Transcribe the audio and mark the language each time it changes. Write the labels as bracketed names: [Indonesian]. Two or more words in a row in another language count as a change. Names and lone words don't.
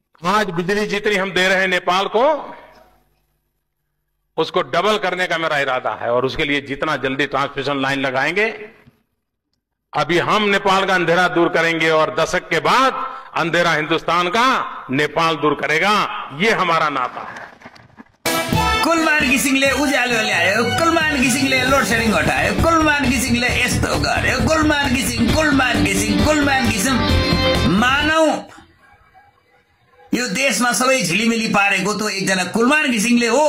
[Hindi] आज बिजली जितनी हम दे रहे हैं नेपाल को, उसको डबल करने का मेरा इरादा है और उसके लिए जितना जल्दी ट्रांसमिशन लाइन लगाएंगे। अभी हम नेपाल का अंधेरा दूर करेंगे और दशक के बाद अंधेरा हिंदुस्तान का नेपाल दूर करेगा। ये हमारा नाता है। [Nepali] कुलमान घिसिङले उज्यालो ल्यायो, कुलमान घिसिङले [English] load shedding [Nepali] हटायो, कुलमान घिसिङले यस्तो गर्यो, कुलमान घिसिङ मानौ यो देशमा सबै झिलिमिली पारेको त एकजना कुलमान घिसिङले हो।